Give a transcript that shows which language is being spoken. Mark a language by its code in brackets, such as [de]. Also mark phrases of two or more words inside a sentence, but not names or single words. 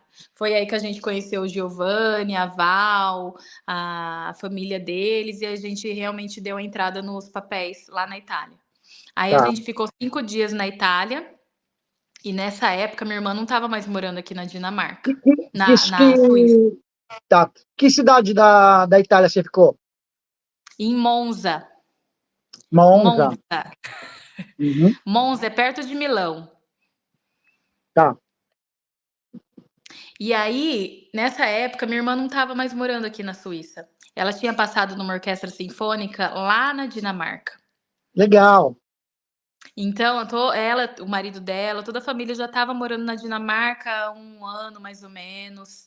[pt] Foi aí que a gente conheceu o Giovanni, a Val, a família deles, e a gente realmente deu a entrada nos papéis lá na Itália. Aí a Tá. gente ficou 5 dias na Itália, e nessa época minha irmã não estava mais morando aqui na Dinamarca, Isso que. na Suíça, Tá. Que cidade da Itália você ficou? em Monza. Monza. Monza. Uhum. Monza é perto de Milão. Tá. E aí, nessa época, minha irmã não estava mais morando aqui na Suíça. Ela tinha passado numa orquestra sinfônica lá na Dinamarca. Legal. Então, ela, o marido dela, toda a família já estava morando na Dinamarca há um ano, mais ou menos.